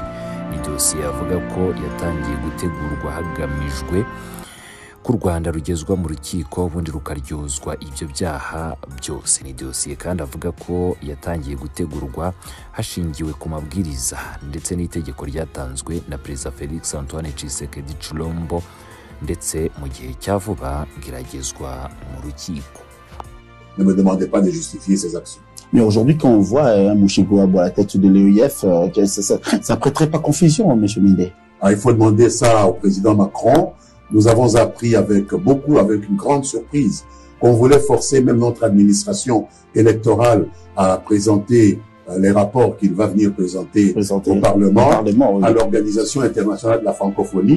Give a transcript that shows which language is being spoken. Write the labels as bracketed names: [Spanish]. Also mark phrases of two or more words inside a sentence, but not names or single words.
[Kinyarwanda] Ni dosiye avuga ko yatangiye gutegurwa hagamijwe ku Rwanda rugezwa mu rukiko ubundi rukaryozwa ibyo byaha byose. Ni dosiye kandi avuga ko yatangiye gutegurwa hashingiwe ku mabwiriza ndetse n'itegeko ryatanzwe na Perezida Felix Antoine Tshisekedi Tshilombo, ndetse mu gihe cya vuba giragezwa mu rukiko. [French] Ne me demandez pas de justifier ces actions. Mais aujourd'hui, quand on voit Mouchigouabo à la tête de l'EIF, ça prêterait pas confusion, M. Mindé. Il faut demander ça au président Macron. Nous avons appris avec une grande surprise, qu'on voulait forcer même notre administration électorale à présenter les rapports qu'il va venir présenter au Parlement, oui, à l'Organisation internationale de la francophonie.